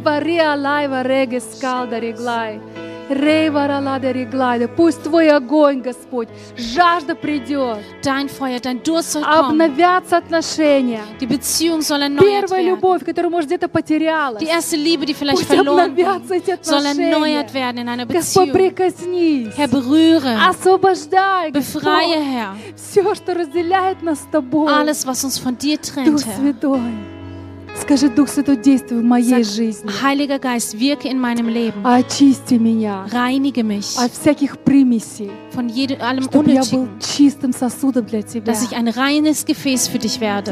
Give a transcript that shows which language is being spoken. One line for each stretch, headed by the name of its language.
Russian: Рейва Риа Лайва Реге Скалда Риглай. Рейва Ралада Риглай. Пусть твой огонь, Господь, жажда придет.
German: Dein Feuer, dein Durst soll kommen.
Russian: Обновятся отношения.
German: Die Beziehung soll erneuert
Russian: Первая любовь, которую, может, где-то потерялась.
German: Die erste Liebe, die vielleicht verloren ging.
Russian: Пусть обновятся эти отношения.
German: Soll erneuert werden in einer Beziehung.
Russian: Господь, прикоснись.
German: Herr, berühre.
Russian: Освобождай, Господь.
German: Befreie, Herr.
Russian: Все, что разделяет нас с тобой.
German: Alles, was uns von dir trennt,
Russian: Дух Святой. Скажи, Дух Святой, действуй в моей жизни.
German: Heiliger Geist, wirke in meinem Leben.
Russian: Очисти меня.
German: Reinige mich.
Russian: От всяких примесей.
German: Von jedem, allem
Russian: чтобы я был чистым сосудом для тебя.
German: Dass ich ein reines Gefäß für dich werde.